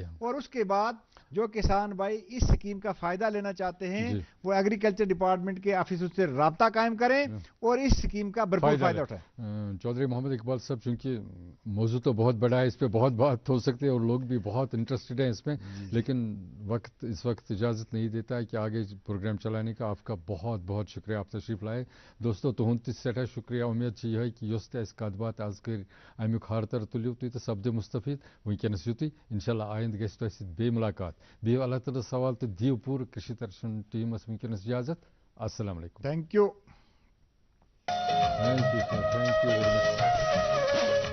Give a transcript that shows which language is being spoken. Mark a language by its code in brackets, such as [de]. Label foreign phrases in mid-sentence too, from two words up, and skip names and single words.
[hi] और उसके बाद जो किसान भाई इस स्कीम का फायदा लेना चाहते हैं वो एग्रीकल्चर डिपार्टमेंट के ऑफिसों से राब्ता कायम करें और इस स्कीम का भरपूर फायदा उठाएं। चौधरी मोहम्मद इकबाल साहब, चूंकि मौजूद तो बहुत बड़ा है, इस पे बहुत बात हो सकती है और लोग भी बहुत इंटरेस्टेड हैं इसमें, लेकिन इस वक्त इजाज़त नहीं देता है कि आगे प्रोग्राम चलाने का। आपका बहुत बहुत शुक्रिया, आप तशरीफ लाए। [ks] दोस्तों तुहंद सठा शुक्रिया। [hi] उम्मीद है कि [ks] युस कत आज कर अमुक हारतर तुलियो तुम तो सपदो मुस्तफीद वनकस युत। इंशाल्लाह आइंद गई बे मुलाकात। दियो अल्लाह ताला सवाल तो दियो पूरे कृषि दर्शन टीमस वनकस इजाजत। [ar] السلام عليكم. [en] thank you. thank you sir, thank you very much.